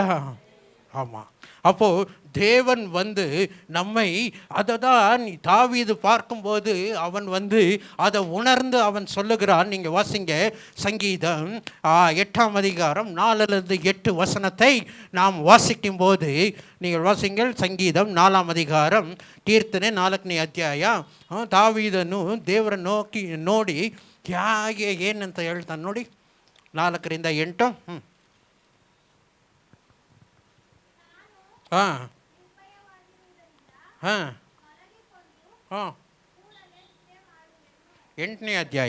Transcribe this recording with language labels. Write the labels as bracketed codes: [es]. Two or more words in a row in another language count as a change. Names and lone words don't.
[ta] ஆமாம், அப்போது தேவன் வந்து நம்மை அதை தான் தாவீது பார்க்கும்போது அவன் வந்து அதை உணர்ந்து அவன் சொல்லுகிறான். நீங்கள் வாசிங்க சங்கீதம் 8ஆம் அதிகாரம் 4-8 வசனத்தை நாம் வாசிக்கும்போது நீங்கள் வாசிங்கள். சங்கீதம் 4ஆம் அதிகாரம் [kn] ಕೀರ್ತನೆ 4ನೇ ಅಧ್ಯಾಯ. ದಾವೀದನು ದೇವರ ನೋಡಿ ಹೇಗೆ ಏನಂತ ಹೇಳ್ತಾನೆ ನೋಡಿ, 4-8. ಹಾಂ ಹಾಂ ಹಾಂ 8ನೇ ಅಧ್ಯಾಯ.